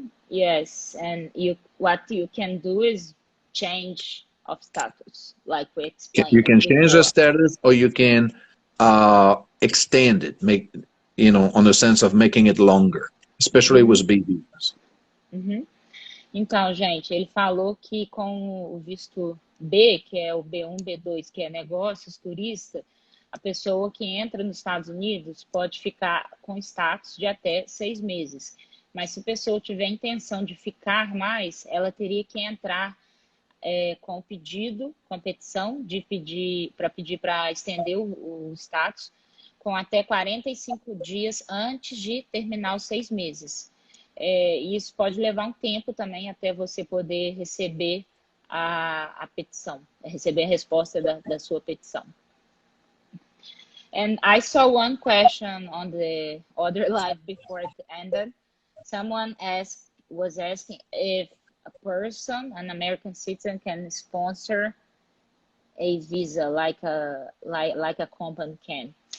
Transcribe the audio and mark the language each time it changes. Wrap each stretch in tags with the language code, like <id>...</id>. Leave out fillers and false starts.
<en>Yes, and what you can do is change of status, like we explained. You can change the status, or you can extend it, make, you know, on the sense of making it longer, especially with B visas.</en> <pt>Então, gente, ele falou que com o visto B, que é o B1, B2, que é negócios, turista, a pessoa que entra nos Estados Unidos pode ficar com status de até 6 meses. Mas se a pessoa tiver intenção de ficar mais, ela teria que entrar com o pedido, com a petição de pedir para estender o status com até 45 dias antes de terminar os 6 meses. E isso pode levar um tempo também até você poder receber a petição, receber a resposta da sua petição.</pt> <en>And I saw one question on the other live before it ended. Someone was asking if a person, an American citizen, can sponsor a visa like a company can.</en>